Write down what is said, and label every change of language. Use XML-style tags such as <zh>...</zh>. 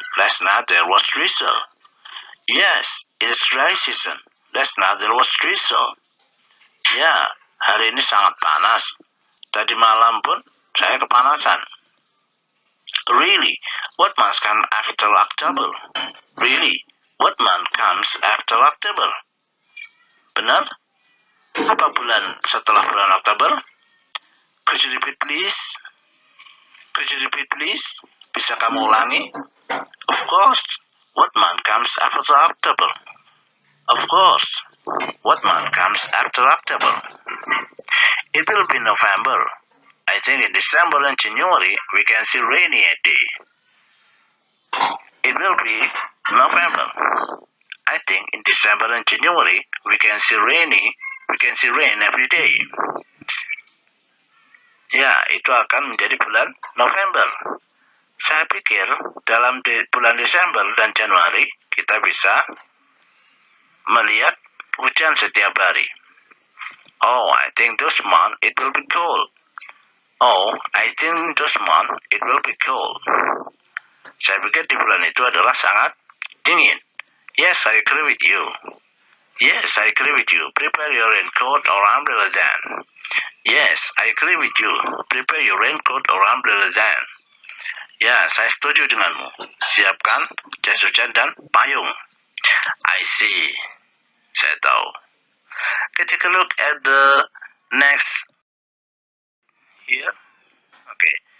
<en>Last night there was drizzle. Yes, it is dry season. Last night there was drizzle.</en> <id>Ya, hari ini sangat panas. Tadi malam pun saya kepanasan.</id> <en>Really, what month comes after October? Really, what month comes after October?</en> <id>Benar? Apa bulan setelah bulan Oktober?</id> <en>Could you repeat please? Could you repeat please?</en> <id>Bisa kamu ulangi?</id> <en>Of course. What month comes after October? Of course. What month comes after October? It will be November. I think in December and January we can see rainy day. It will be November. I think in December and January we can see rain every day.</en> <id>Ya, itu akan menjadi bulan November. Saya pikir dalam bulan Desember dan Januari kita bisa melihat hujan setiap hari.</id> <en>Oh, I think this month it will be cold. Oh, I think this month it will be cold.</en> <id>Saya pikir di bulan itu adalah sangat dingin.</id> <en>Yes, I agree with you. Yes, I agree with you. Prepare your raincoat or umbrella then. Yes, I agree with you. Prepare your raincoat or umbrella then.</en> <id>Ya, saya setuju denganmu. Siapkan jas hujan dan payung.</id> <en>I see.</en> <id>Saya tahu.</id> <en>Okay, take a look at the next here. Okay.</en>